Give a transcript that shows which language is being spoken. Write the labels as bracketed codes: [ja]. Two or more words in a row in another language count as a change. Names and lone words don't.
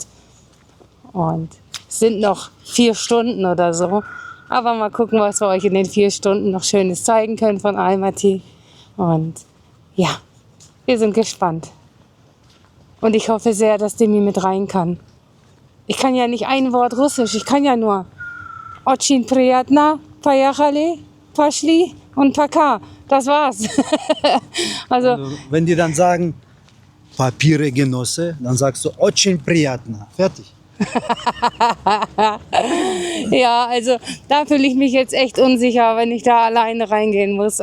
[de] Und es sind noch 4 Stunden oder so. Aber mal gucken, was wir euch in den 4 Stunden noch Schönes zeigen können von Almaty. Und ja, wir sind gespannt. Und ich hoffe sehr, dass Demi mit rein kann. Ich kann ja nicht ein Wort Russisch, ich kann ja nur [ru] Очень приятно, поехали, пошли [de] und Пока. Das war's. Also, Wenn die dann sagen, Papiere Genosse, dann sagst du, [ru] Очень приятно. [de] Fertig. ja, also da fühle ich mich jetzt echt unsicher, wenn ich da alleine reingehen muss.